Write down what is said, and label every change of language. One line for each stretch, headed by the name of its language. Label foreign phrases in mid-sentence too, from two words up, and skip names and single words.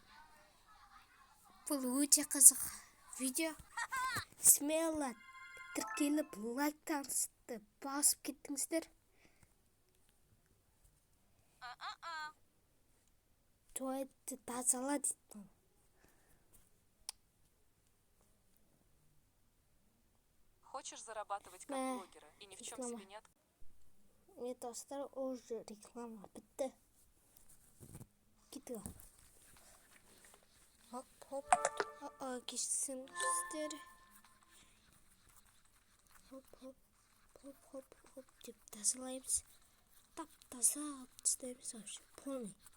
Kazakh: Бұл өте қызық видео. Смело тіркеліп лайктарыңызды басып кеттіңіздер. Туалетті тазала дейді.
Russian: Хочешь зарабатывать как блогера и ни в чем себе не отказывать?
Kazakh: Мне достар уже реклама бітті. Кетті. Хоп. Кешсіңіздер. Хоп деп тазалаймыз. Тап-таза тастаймыз
Russian: вообще полный.